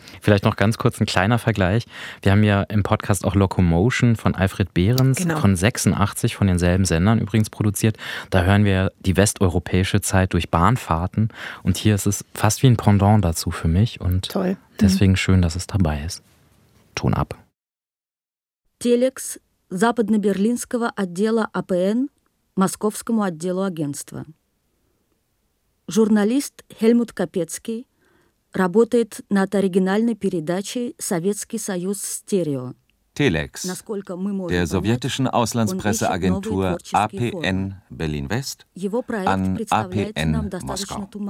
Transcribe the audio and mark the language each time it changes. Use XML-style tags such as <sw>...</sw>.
<de>Vielleicht noch ganz kurz ein kleiner Vergleich. Wir haben ja im Podcast auch Locomotion von Alfred Behrens von 86, von denselben Sendern übrigens produziert. Da hören wir die westeuropäische Zeit durch Bahnfahrten, und hier ist es fast wie ein Pendant dazu für mich, und toll. Deswegen schön, dass es dabei ist. Ton ab.</de> <ru>Телекс западно-берлинского отдела АПН московскому отделу агентства. Журналист Хельмут Капецкий работает над оригинальной передачей «Советский Союз Стерео».</ru> <de>Телекс, der sowjetischen Auslandspresseagentur АПН Berlin-West, an АПН Moskau.</de>